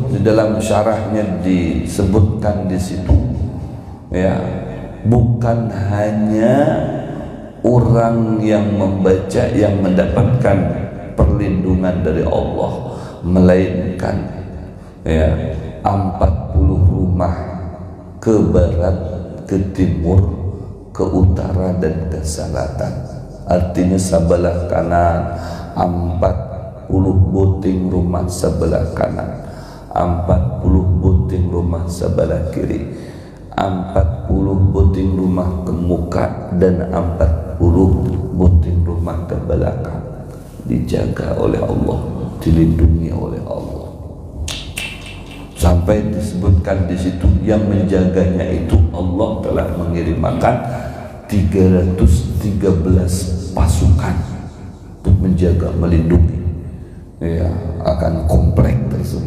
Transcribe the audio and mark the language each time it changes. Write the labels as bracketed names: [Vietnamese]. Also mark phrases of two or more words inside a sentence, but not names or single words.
[Indonesian] Di dalam syarahnya disebutkan di situ, ya, bukan hanya orang yang membaca yang mendapatkan perlindungan dari Allah, melainkan, ya, 40 rumah ke barat, ke timur, ke utara dan ke selatan. Artinya sebelah kanan 40 buting rumah sebelah kanan, 40 buting rumah sebelah kiri, 40 buting rumah ke muka, dan 40 buting rumah ke belakang. Dijaga oleh Allah, dilindungi oleh Allah. Sampai disebutkan di situ yang menjaganya itu Allah telah mengirimkan 313 pasukan untuk menjaga, melindungi, ya, akan komplek tersebut.